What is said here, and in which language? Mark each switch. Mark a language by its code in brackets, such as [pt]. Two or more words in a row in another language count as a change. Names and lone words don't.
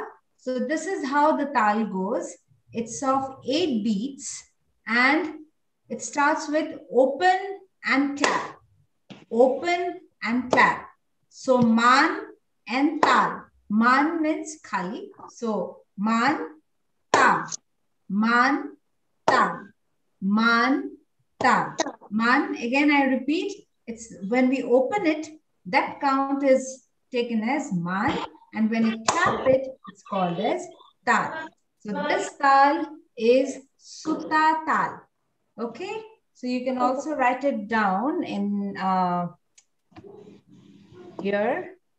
[en] So this is how the tal goes. It's of 8 beats and it starts with open and clap. Open and clap. So man and tal. Man means khali. So man, tam. Man, tam. Man, tam. Man, again I repeat, it's when we open it, that count is taken as man, and when you clap it, it's called as tal. So this tal is Sutta tal. Okay? So you can also write it down in here.